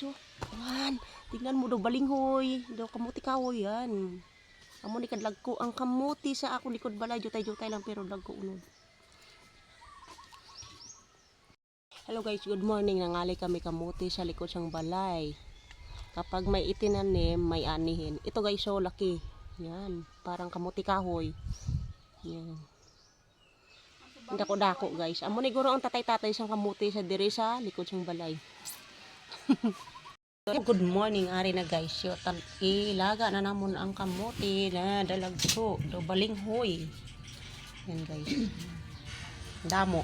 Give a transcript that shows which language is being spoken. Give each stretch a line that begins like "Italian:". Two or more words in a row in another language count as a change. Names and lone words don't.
Filipino: Oh. Yan. Tingnan mo do balinghoy.
Hiligaynon: Do kamuti kahoy yan. Amo ni kadlag ko ang kamuti sa ako likod balay, jutay-jutay lang pero dagko unod.
English: Hello guys, good morning.
Hiligaynon: Nangali kami kamuti sa likod sang balay.
Filipino: Kapag may itinanim, may anihin. Ito guys, so laki. Yan, parang kamuti kahoy. Yan.
Hiligaynon: Dako-dako guys. Amo ni guro ang tatay-tatay sang kamuti sa diri sa likod sang balay.
English: Good morning,
Hiligaynon: ari na guys. Yo ilaga na namon ang kamuti na dalagso, do balinghoy. Yan guys. Damo.